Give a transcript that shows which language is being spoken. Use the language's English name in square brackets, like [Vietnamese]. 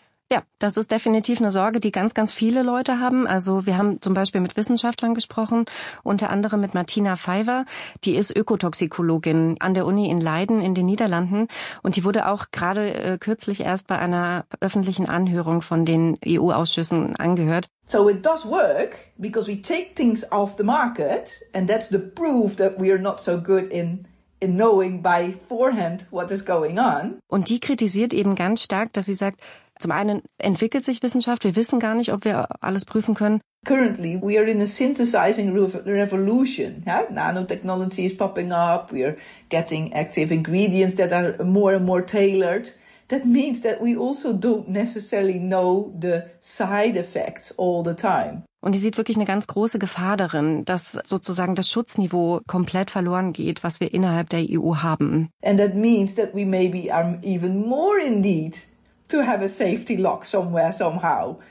[German] Ja, das ist definitiv eine Sorge, die ganz, ganz viele Leute haben. Also wir haben zum Beispiel mit Wissenschaftlern gesprochen, unter anderem mit Martina Pfeiffer. Die ist Ökotoxikologin an der Uni in Leiden in den Niederlanden. Und die wurde auch gerade kürzlich erst bei einer öffentlichen Anhörung von den EU-Ausschüssen angehört. [English] So it does work, because we take things off the market. And that's the proof that we are not so good in knowing beforehand what is going on. [German] Und die kritisiert eben ganz stark, dass sie sagt, zum einen entwickelt sich Wissenschaft, wir wissen gar nicht, ob wir alles prüfen können. [English] Currently we are in a synthesizing revolution. Yeah? Nanotechnology is popping up, we are getting active ingredients that are more and more tailored. That means that we also don't necessarily know the side effects all the time. [German] Und die sieht wirklich eine ganz große Gefahr darin, dass sozusagen das Schutzniveau komplett verloren geht, was wir innerhalb der EU haben. [English] And that means that we maybe are even more in need to have a safety lock somewhere, somehow.